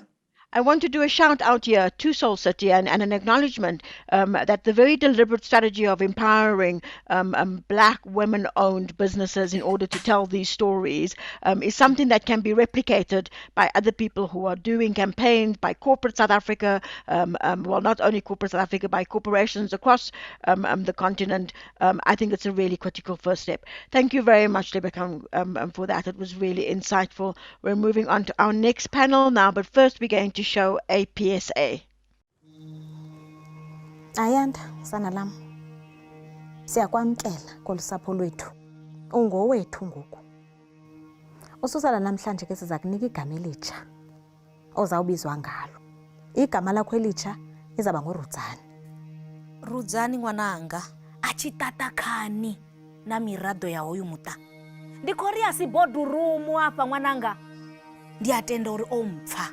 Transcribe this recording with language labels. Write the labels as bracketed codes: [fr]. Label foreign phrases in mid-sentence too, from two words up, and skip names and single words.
[en] I want to do a shout out here to Soul City and an acknowledgement that the very deliberate strategy of empowering black women-owned businesses in order to tell these stories is something that can be replicated by other people who are doing campaigns, by corporate South Africa, well, not only corporate South Africa, by corporations across the continent. I think it's a really critical first step. Thank you very much, Lebeka, for that. It was really insightful. We're moving on to our next panel now, but first we're going to show a PSA. [xh] Ayanda sana lam. Siyakwamkela kolusapho lwethu. Ungowethu ngoku. Ususala namhlanje ke siza kunika igama elitsha ozawubizwa ngalo. Igama lakho elitsha izaba nguRudzani. [ve] Rudzani ngwananga achitata khani na mirado ya hoyu muta. Ndikhoria si boardroom apa ngwananga. Ndiatenda uri ompfa.